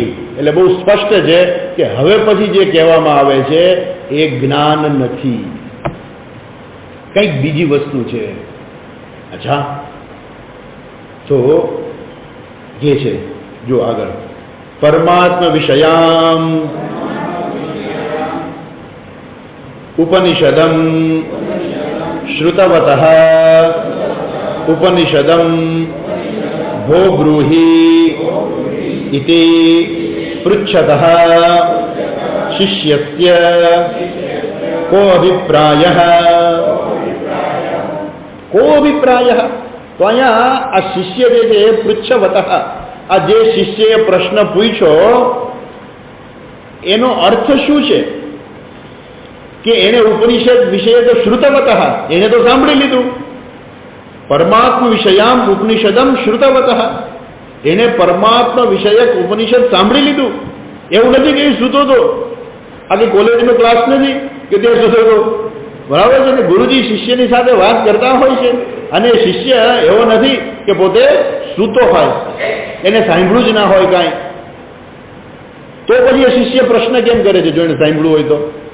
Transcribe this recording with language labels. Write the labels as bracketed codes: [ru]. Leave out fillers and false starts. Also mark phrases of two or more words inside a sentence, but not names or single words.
[gu] એટલે બહુ સ્પષ્ટ છે કે હવે પછી જે કહેવામાં આવે છે એ જ્ઞાન નથી, કંઈક બીજી વસ્તુ છે. અચ્છા, તો જે છે જો આગળ [sa] પરમાત્મ વિષયામ उपनिषदं श्रुतवतः उपनिषदं भो ब्रूहि इति पृच्छतः शिष्यस्य को अभिप्रायः को अभिप्रायः [gu] તો અહીંયા આ શિષ્ય જે પૃચ્છવતઃ આ જે શિષ્યએ પ્રશ્ન પૂછ્યો એનો અર્થ શું છે કે એને ઉપનિષદ વિષય તો શ્રુતવતઃ એને તો સાંભળી લીધું [sa] परमात्म विषयाम उपनिषदम श्रुतवतः [gu] એને પરમાત્મા વિષયક ઉપનિષદ સાંભળી લીધું એવું નથી કે સૂતો તો આગે કોલેજનો ક્લાસ નથી કે તે સૂતો તો બરાબર છે ને ગુરુજી શિષ્યની સાથે વાત કરતા હોય છે અને શિષ્ય એવો નથી કે પોતે સૂતો હોય એને સાંભળ્યું જ ના હોય કાંઈ તો પછી એ શિષ્ય પ્રશ્ન કેમ કરે છે જો એને સાંભળ્યું હોય તો